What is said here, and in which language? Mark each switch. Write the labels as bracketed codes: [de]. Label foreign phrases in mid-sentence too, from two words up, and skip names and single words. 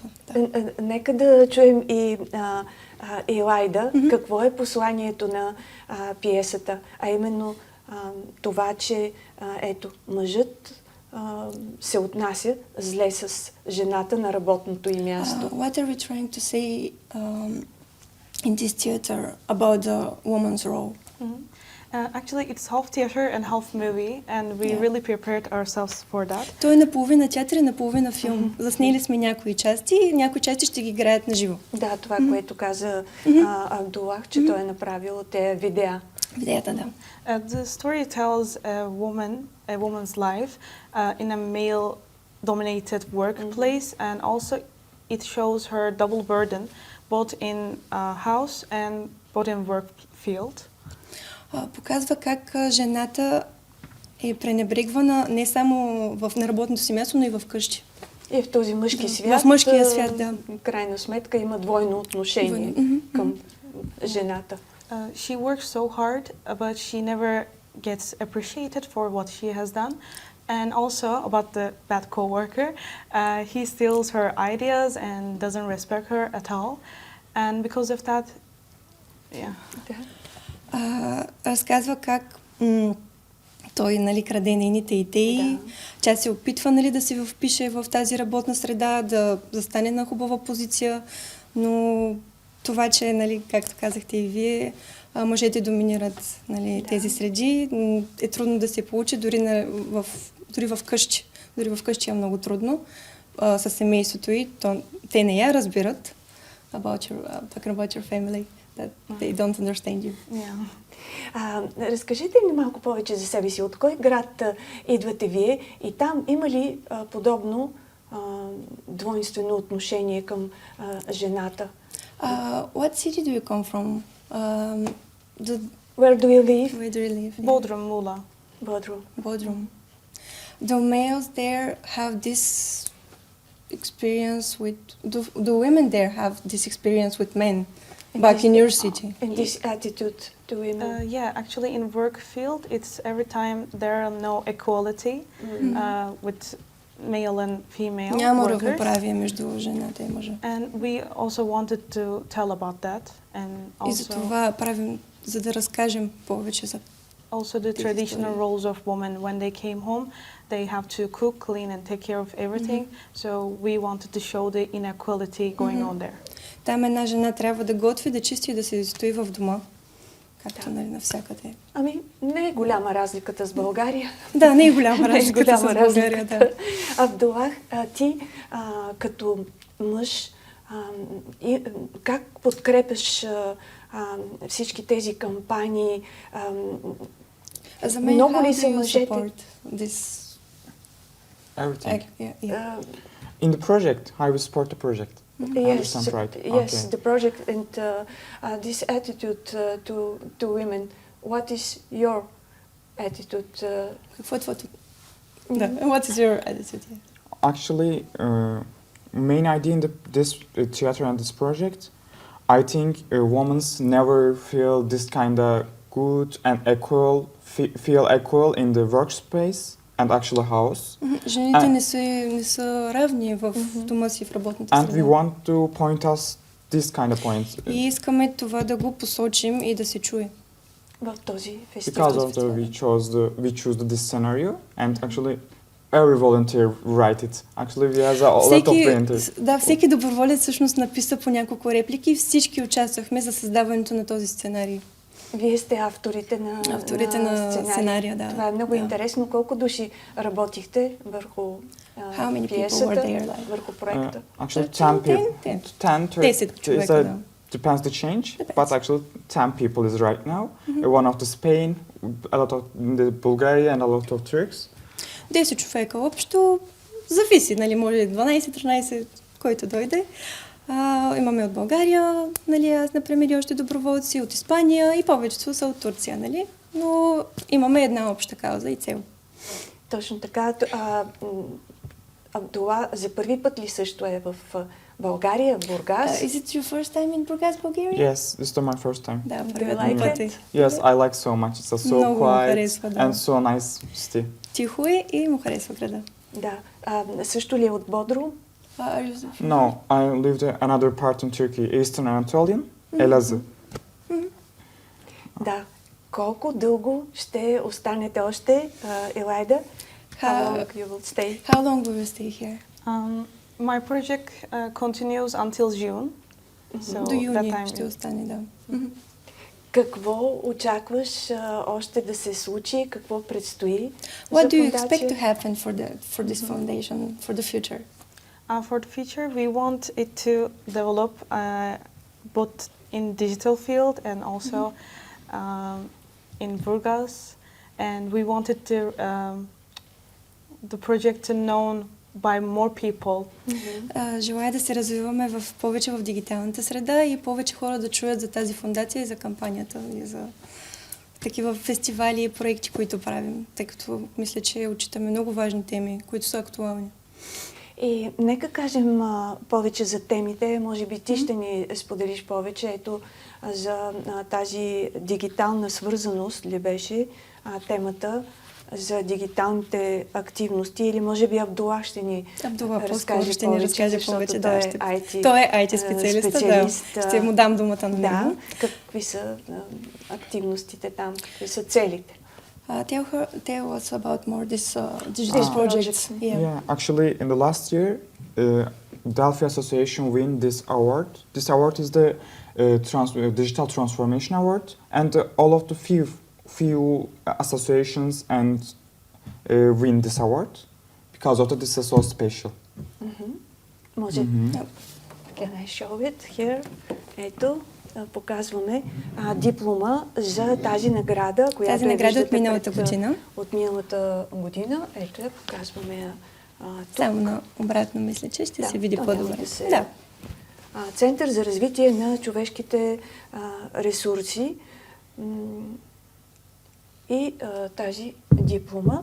[bg] Да. Нека да чуем и Елайда, какво е посланието на пиесата, а именно това, че ето, мъжът се отнася зле с жената на работното й място. [en] What are we trying to say in this theater about the woman's role? Actually, it's half theater and half movie, and we Yeah. really prepared ourselves for that. [bg] Той е наполовина театър и наполовина филм. Заснели сме някои части, някои части ще ги играят на живо. Да, това, което каза Абдулах, че той е направил те видеа. Видеята, да. [en] The story tells a woman's life in a male-dominated workplace, and also it shows her double burden, both in house and both in work field. [bg] Показва как жената е пренебрегвана не само на работното си място, но и в къщи. И в този мъжки свят, В мъжкия свят, да. в крайна сметка има двойно отношение към жената. [en] She works so hard, but she never gets appreciated for what she has done. And also about the bad coworker, he steals her ideas and doesn't respect her at all. And because of that, yeah. [bg] Разказва как той, нали, краде нейните идеи. Да. Тя се опитва, нали, да се впише в тази работна среда, да застане на хубава позиция, но това, че, нали, както казахте и вие, мъжете доминират, нали, тези среди, е трудно да се получи дори в къщи. Дори в къщи е много трудно. Със семейството и те не я разбират. [en] Talking about your family, that they don't understand you. Yeah. [bg] Разкажете ни малко повече за себе си. От кой град идвате вие и там има ли подобно двойствено отношение към жената? [en] What city do you come from? Where do you live? Where do you live? Bodrum, Mula. Бодrum. Bodrum. Do males there have this experience with... Do women there have this experience with men back in your city? And this attitude to women? Yeah, actually in work field, it's every time there are no equality with male and female [bg] Няма [en] workers. [bg] равноправие между жената и мъжа. [en] And we also wanted to tell about that, and [bg] И за това правим, за да разкажем повече за... [en] also the traditional roles of women. When they came home, they have to cook, clean, and take care of everything. So we wanted to show the inequality going on there. [bg] Там една жена трябва да готви, да чисти и да се стои в дома. Както, нали, навсякъде. Ами, не е голяма разликата с България. Да, не е голяма Не е разликата с голяма България, разликата. да. Абдулах, ти като мъж, как подкрепяш всички тези кампании? За мен, много [en] how [bg] ли [en] do [bg] са [en] you [bg] мъжете? [en] support this Everything. yeah. In the project, how we support the project. I Yes, understand right. yes, Okay. the project and this attitude to women. What is your attitude? [bg] Какво е твоето... Да, [en] what is your attitude? Actually, main idea in this theater and this project, I think women never feel this kind of good and equal, feel equal in the workspace and actually house. [bg] Жените не са равни в дома си, в работната [en] And we [bg] среда. [en] want to point us this kind of points. [bg] И искаме това да го посочим и да се чуе. В този фестивал. [en] Because of we choose this scenario, and actually every volunteer write it. Actually, we have a lot of volunteers. [bg] Да, всеки доброволец всъщност написа по няколко реплики и всички участвахме за създаването на този сценарий. Вие сте авторите на сценария, да. Това е много интересно. Колко души работихте върху [en] How many people [bg] пиесата, [en] were there, like? [bg] върху проекта? [en] Actually, 10 people. 10, [bg] 10 човека, да. [en] Depends the change, Depends. but actually 10 people is right now. One of the Spain, a lot of the Bulgaria, and a lot of Turks. [bg] 10 човека общо. Зависи, нали, може 12-13, който дойде. Имаме от България, нали, аз, например, и още доброволци, от Испания и повечето са от Турция, нали? Но имаме една обща кауза и цел. Точно така. Абдула за първи път ли също е в България, в Бургас? [en] Is it your first time in Burgas, Bulgaria? Yes, this is my first time. [bg] Да, [en] you [bg] първият [en] like [bg] ми път е. [en] it? Yes, I like so much. It's so [bg] Много [en] quiet [bg] харесва, да. [en] and so nice city. [bg] Тихо е и му харесва града. Да. Също ли е от Бодрум? [en] No, I lived in another part in Turkey, Eastern Anatolian, Elazığ. [bg] Да. Колко дълго ще останете още, Елайда? [en] How long you will stay? How long will you stay here? My project continues until June. So [bg] До [en] that [bg] юни [en] time [bg] ще остане, да. Какво очакваш още да се случи? Какво предстои? [en] What [bg] за [en] do you [bg] фондация? [en] expect to happen for this foundation for the future? For the future, we want it to develop both in digital field and also in Burgas, and we wanted to the project to known by more people. [bg] Желая да се развиваме повече в дигиталната среда и повече хора да чуят за тази фондация и за кампанията и за такива фестивали и проекти, които правим, тъй като мисля, че отчитаме много важни теми, които са актуални. И нека кажем повече за темите. Може би ти ще ни споделиш повече. Ето за тази дигитална свързаност ли беше темата за дигиталните активности, или може би Абдула ще ни разкаже ще ни разкаже повече. Той Да, е IT, той е IT специалист. Да. Ще му дам думата на него. Да, какви са активностите там, какви са целите? [en] Tell us about more this digital projects. Yeah, actually, in the last year, Delphi Association win this award. This award is the Digital Transformation Award, and all of the few associations and win this award because of that. This is so special. Може. Can I show it here? [bg] Ето, показваме диплома за тази награда, която тази награда от миналата година. От миналата година. Ето я показваме тук. Само на обратно мисля, че ще се види по-добре. Да. Център за развитие на човешките ресурси и тази диплома.